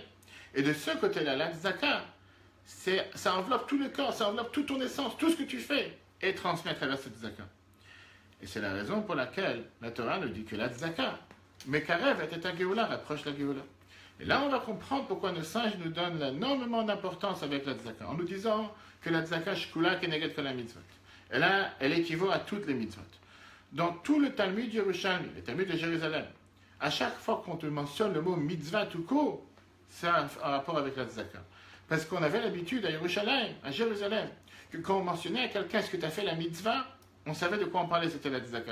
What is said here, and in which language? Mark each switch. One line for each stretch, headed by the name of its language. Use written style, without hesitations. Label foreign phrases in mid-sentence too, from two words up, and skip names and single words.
French: Et de ce côté-là, la tzedaka, ça enveloppe tout le corps, ça enveloppe toute ton essence, tout ce que tu fais, et transmet à travers cette tzedaka. Et c'est la raison pour laquelle la Torah nous dit que la tzedaka,
Hebrew: מקרבת את הגאולה,
French: rapproche la Géoula. Et là, on va comprendre pourquoi nos sages nous donnent énormément d'importance avec la tzedaka, en nous disant que la
Hebrew: צדקה שקולה כנגד כל מצוות.
French: Et là, elle équivaut à toutes les mitzvot. Dans tout le Talmud Yerushalmi, le Talmud de Jérusalem, à chaque fois qu'on te mentionne le mot mitzvah tout court, ça a un rapport avec la tzedaka. Parce qu'on avait l'habitude à Yerushalem, à Jérusalem, que quand on mentionnait à quelqu'un ce que tu as fait la mitzvah, on savait de quoi on parlait, c'était la tzedaka.